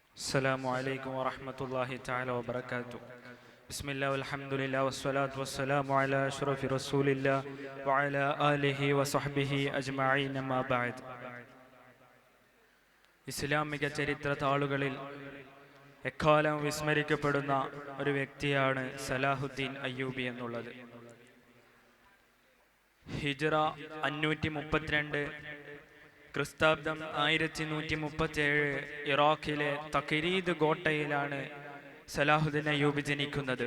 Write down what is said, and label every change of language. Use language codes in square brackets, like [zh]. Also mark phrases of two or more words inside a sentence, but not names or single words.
[ar] السلام عليكم ورحمة الله تعالى وبركاته. بسم الله والحمد لله والصلاة والسلام على أشرف رسول الله وعلى آله وصحبه أجمعين ما بعد. [ml] ഇസ്ലാമിക ചരിത്ര താളുകളിൽ എക്കാലം വിസ്മരിക്കപ്പെടുന്ന ഒരു വ്യക്തിയാണ് സലാഹുദ്ദീൻ അയ്യൂബി എന്നുള്ളത്. ഹിജ്റ 532, ക്രിസ്താബ്ദം 1137 ഇറാഖിലെ തഖരീദ് കോട്ടയിലാണ് സലാഹുദ്ദീൻ അയ്യൂബി ജനിക്കുന്നത്.